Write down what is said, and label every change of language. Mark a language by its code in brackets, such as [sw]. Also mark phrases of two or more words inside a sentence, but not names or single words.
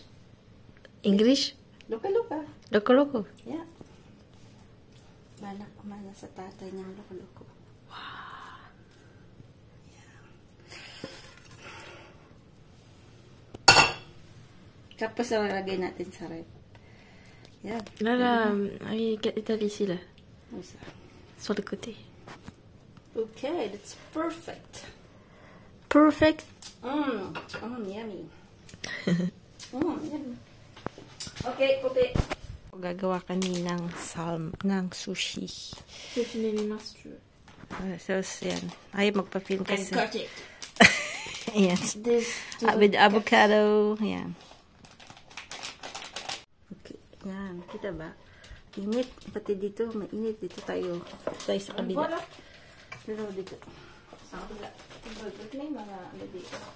[en] English? [tl] Loko-loko. Loko-loko? [en] Yeah. [tl] Balak kumana sa tatay niyang loko-loko. [en] Wow. Yeah. [tl] Tapos lagay natin sa rep. [en] Yeah. [fr] Là, étalé ici, là. Où ça? Sur le côté. [en] Okay, that's perfect. Perfect. Yummy. Yummy. [tl] Okay, puti. Gagawa kami ng sushi. [fr] Je vais filmer mes mains si tu veux. [tl] So, yan. Ay, magpa-film kasi. [en] Cut it. Ayan. With avocado. Ayan. [tl] Okay. Yan. Kita ba? Init. Pati dito, mainit. Dito tayo sa kabila. Pero dito. Sa kabila. Ito na yung mga ano dito.